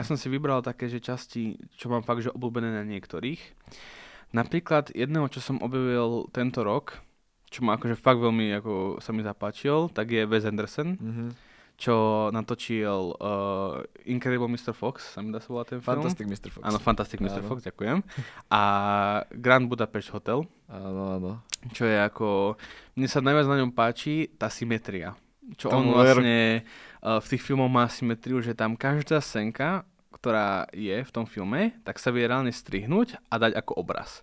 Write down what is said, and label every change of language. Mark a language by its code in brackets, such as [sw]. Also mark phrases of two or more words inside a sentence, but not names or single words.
[sk] A ja som si vybral také, že časti, čo mám fakt, že obľúbené na niektorých. Napríklad jedného, čo som objavil tento rok, čo ma akože fakt veľmi ako sa mi zapáčil, tak je Wes Anderson. Čo natočil Incredible Mr. Fox, sa mi dá sa volá ten film. Fantastic Mr. Fox. Áno, Fantastic Mr. Fox, ďakujem. A Grand Budapest Hotel. Áno. Čo je ako, mne sa najviac na ňom páči tá symetria. Čo on vlastne v tých filmoch má symetriu, že tam každá scénka, ktorá je v tom filme, tak sa vie reálne strihnúť a dať ako obraz.